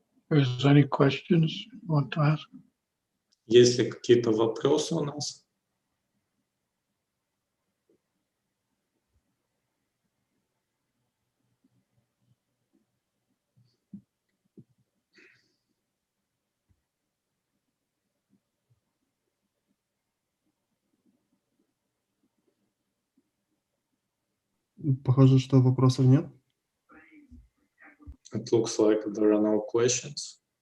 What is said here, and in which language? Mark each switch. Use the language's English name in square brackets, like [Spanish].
[English] If there's any questions you want to ask? [Russian] Есть ли какие-то вопросы у нас? Похоже, что вопросов нет. [English] It looks like there are no questions.